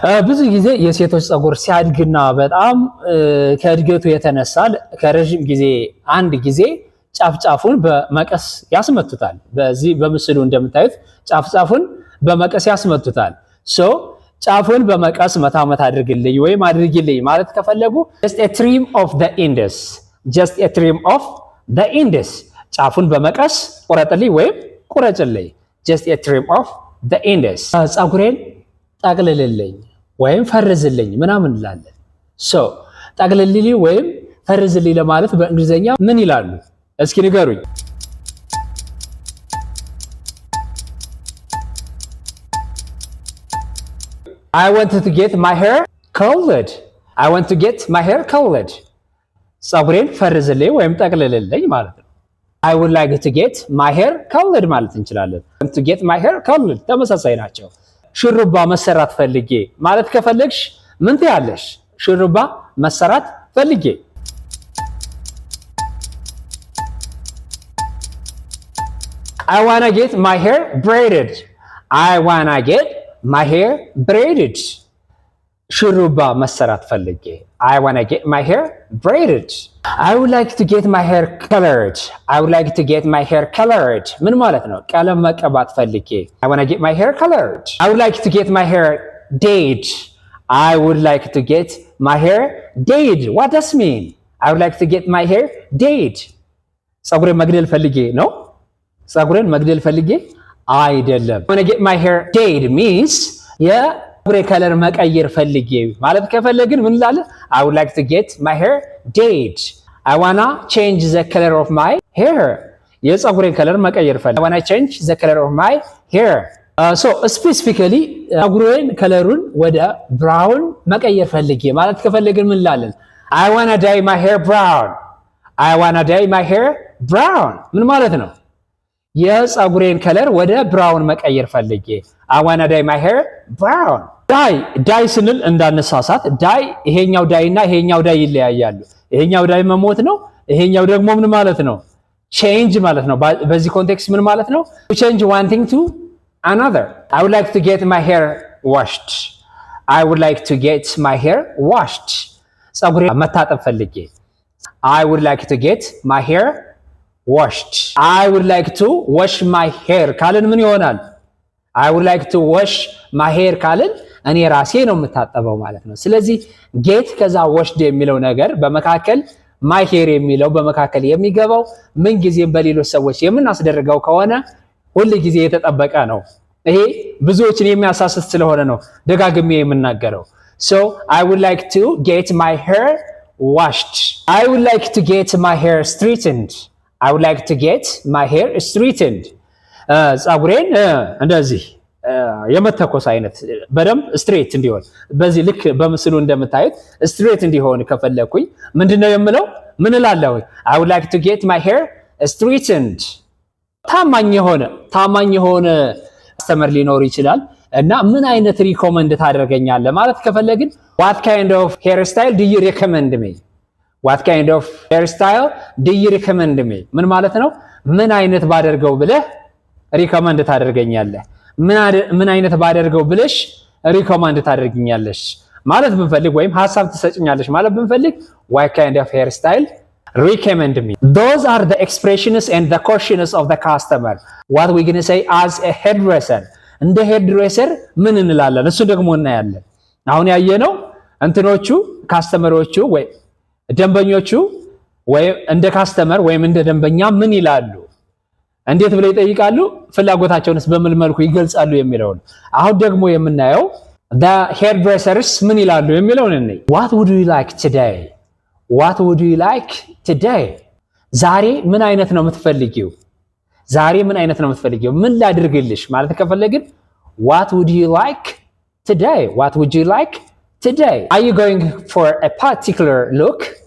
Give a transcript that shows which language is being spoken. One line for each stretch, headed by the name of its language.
Amharic: ብዙ ጊዜ የሴቶች ጸጉር ሲያድግና በጣም ከእድገቱ የተነሳ ከረጅም ጊዜ አንድ ጊዜ ጫፍጫፉን በመቀስ ያስመቱታል። በዚህ በምስሉ እንደምታዩት ጫፍጫፉን በመቀስ ያስመቱታል። so ጫፉን በመቀስ መታመት አድርግልኝ ወይም አድርግልኝ ማለት ከፈለጉ
English: just a trim of the ends. just a trim of the ends.
Amharic: ጫፉን በመቀስ ቁረጥልኝ ወይም ቁረጭልኝ
English: just a trim of the ends.
Amharic: ጸጉሬን ጠቅልልልኝ ወይም ፈርዝልኝ ምናምን እንላለን። so ጠቅልልልኝ ወይም ፈርዝልኝ ለማለት በእንግሊዘኛ ምን ይላሉ? እስኪ ንገሩኝ።
English: I want to get my hair curled. I want to get my hair curled.
Amharic: ጸጉሬን ፈርዝልኝ ወይም ጠቅልልልኝ ማለት ነው።
English: I would like to get my hair curled
Amharic: ማለት እንችላለን።
English: to get my hair curled
Amharic: ተመሳሳይ ናቸው። ሽሩባ መሰራት ፈልጌ ማለት ከፈለግሽ ምን ትያለሽ? ሽሩባ መሰራት ፈልጌ
English: I want to get my hair braided. I want to get my hair braided.
Amharic: ሹሩባ መሰራት ፈልጌ
English: I want to get my hair braided. I would like to get my hair colored. I would like to get my hair colored.
Amharic: ምን ማለት ነው? ቀለም መቀባት ፈልጌ
English: I want to get my hair colored. I would like to get my hair dyed. I would like to get my hair dyed. What does mean? I would like to get my hair dyed.
Amharic: ፀጉሬን መግደል ፈልጌ ነው? ፀጉሬን መግደል ፈልጌ አይደለም።
English: I want to get my hair dyed means
Amharic: የፀጉሬ ከለር መቀየር ፈልጌ ማለት ከፈለግን ምን እንላለን?
English: I would like to get my hair dyed. I wanna change the color of my hair.
Amharic: የፀጉሬን ከለር መቀየር ፈልጌ
English: I wanna change the color of my hair. So specifically
Amharic: ፀጉሬን ከለሩን ወደ ብራውን መቀየር ፈልጌ ማለት ከፈለግን ምን እንላለን?
English: I wanna dye my hair brown. I wanna dye my hair brown.
Amharic: ምን ማለት ነው? የፀጉሬን ከለር ወደ ብራውን መቀየር ፈልጌ
English: I wanna dye my hair brown.
Amharic: ዳይ ስንል እንዳነሳሳት ዳይ ይሄኛው ዳይ እና ይሄኛው ዳይ ይለያያሉ። ይሄኛው ዳይ መሞት ነው። ይሄኛው ደግሞ ምን ማለት ነው? change ማለት ነው። በዚህ ኮንቴክስት ምን ማለት ነው?
English: to change one thing to another. I would like to get my hair washed. I would like to get my hair washed.
Amharic: ፀጉሬ መታጠብ ፈልጌ
English: I would like to get my hair washed. I would like to wash my hair
Amharic: ካልን ምን ይሆናል?
English: I would like to wash my hair
Amharic: ካልን እኔ ራሴ ነው የምታጠበው ማለት ነው። ስለዚህ get ከዛ washed የሚለው ነገር በመካከል my hair የሚለው በመካከል የሚገባው ምን ጊዜም በሌሎች ሰዎች የምናስደርገው ከሆነ ሁሉ ጊዜ የተጠበቀ ነው። ይሄ ብዙዎችን የሚያሳስት ስለሆነ ነው ደጋግሜ የምናገረው።
English: So I would like to get my hair washed. I would like to get my hair straightened. I would like to get my hair straightened.
Amharic: ፀጉሬን እንደዚህ የመተኮስ አይነት በደንብ ስትሬት እንዲሆን በዚህ ልክ በምስሉ እንደምታዩት ስትሬት እንዲሆን ከፈለኩኝ ምንድነው የምለው? ምን እላለሁ?
English: I would like to get my hair straightened.
Amharic: ታማኝ የሆነ አስተመር ሊኖር ይችላል እና ምን አይነት ሪኮመንድ ታደርገኛለህ ማለት ከፈለግን
English: what kind of hairstyle do you recommend me? What kind of hairstyle do you recommend me?
Amharic: ምን ማለት ነው? ምን አይነት ባደርገው ብለህ ሪኮመንድ ታደርገኛለህ? ምን አይነት ባደርገው ብለሽ ሪኮመንድ ታደርገኛለሽ ማለት ብንፈልግ ወይም ሐሳብ ትሰጭኛለሽ ማለት ብንፈልግ
English: what kind of hairstyle recommend me. Those are the expressions and the questions of the customer. What we going to say as a hairdresser.
Amharic: እንደ ሄርድሬሰር ምን እንላለን? እሱ ደግሞ እናያለን። አሁን ያየነው እንትኖቹ ካስተመሮቹ ወይ ደንበኞቹ ወይ እንደ ካስተመር ወይም እንደ ደንበኛ ምን ይላሉ? እንዴት ብለው ይጠይቃሉ? ፍላጎታቸውንስ በምን መልኩ ይገልጻሉ የሚለው ነው። አሁን ደግሞ የምናየው the hairdressers ምን ይላሉ የሚለውን እንይ።
English: What would you like today? What would you like today?
Amharic: ዛሬ ምን አይነት ነው የምትፈልጊው? ዛሬ ምን አይነት ነው የምትፈልጊው? ምን ላድርግልሽ ማለት ከፈለግን
English: what would you like today? What would you like today? Are you going for a particular look?